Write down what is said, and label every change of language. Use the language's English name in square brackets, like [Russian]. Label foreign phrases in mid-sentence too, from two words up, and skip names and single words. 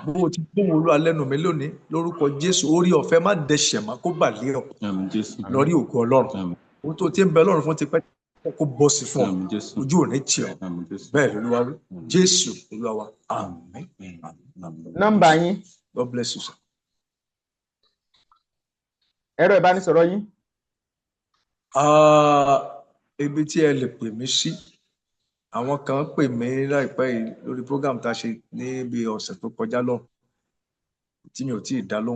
[Yoruba] Bó o ti gbóhùn Olúwa lẹ́nu mi lónìí lórúkọ Jésù, orí ọ̀fẹ́ má dẹ̀ṣẹ̀ má kó bà lé ọ lórí ògo Ọlọ́run. Ohun tó ti ń bẹ lọ́run fún ti pẹ́ kó bọ́ sí fún ọ, ojú ò ní tì ọ́. Bẹ́ẹ̀ lolúwa wí, Jésù Olúwa wa, àmín. Nọ́mbà yín. [English] God bless you, sir. [Yoruba] Ẹ̀rọ ìbánisọ̀rọ̀ yín. Ibi tí ẹ lè pè mí sí, àwọn kan pè mí láìpẹ́ yìí lórí program tá a ṣe níbi ọ̀sẹ̀ tó kọjá lọ́hùn, tí mi ò tí ì dá lóhùn.